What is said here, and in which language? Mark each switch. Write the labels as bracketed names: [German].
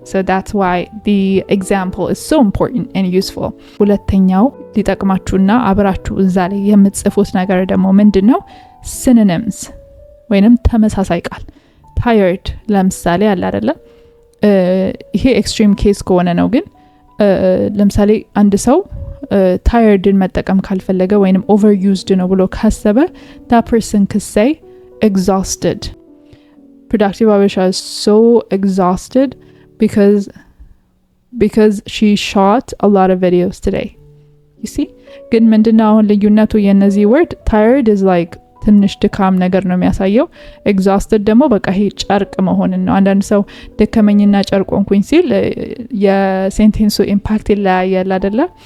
[English] so that's why the example is so important and useful። [Amharic] ሁለተኛው ሊጠቅማችሁና አብራችሁ እዛ ላይ የምትጽፉት ነገር ደግሞ ምንድነው synonyms ወይንም ተመሳሳይ ቃል tired ለምሳሌ አለ አይደለ ይሄ ኤክስትሪም ኬስ ከሆነ ነው ግን ለምሳሌ አንድ ሰው tiredን መጠቀም ካልፈለገ ወይንም overused ነው ብሎ ካሰበ [English] that person could say exhausted. Productive Abisha is so exhausted because she shot a lot of videos today. You see? [Amharic] ግን ምንድነው አሁን ልዩነቱ የነዚህ [English] word tired is like [Amharic] ትንሽ ድካም ነገር ነው የሚያሳየው exhausted ደግሞ በቃ ይሄ ጨርቅ መሆንን ነው አንዳንድ ሰው ደከመኝና ጨርቅ ሆንኩኝ ሲል የሴንቴንሱ ኢምፓክት ይለያያል አይደለ